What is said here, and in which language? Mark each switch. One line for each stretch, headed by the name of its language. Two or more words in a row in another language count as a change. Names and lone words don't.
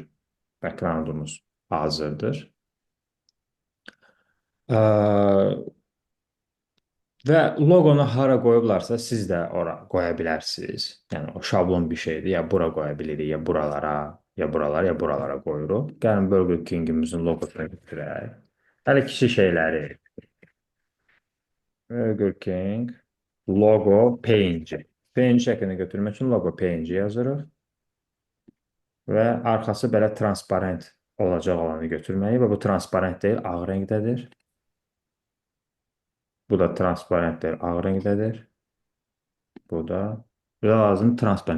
Azerbaijani: Backgroundumuz hazırdır. Və loqonu hara qoyublarsa, siz də ora qoya bilərsiniz. Yəni, o şablon bir şeydir. Ya bura qoya bilirik, ya buralara, ya buralara, ya buralara qoyuruq. Gəlin Burger King-imizin loqosunu götürək. Hələ kiçik şeyləri.
English: Burger King, logo, page.
Azerbaijani: Page şəklini götürmək üçün
English: logo page
Azerbaijani: yazırıq. Və arxası belə transparent olacaq olanı götürməyi və bu transparent deyil, ağ rəngdədir. Bu da transparent deyil, ağ rəngdədir. Bu da lazım transparent.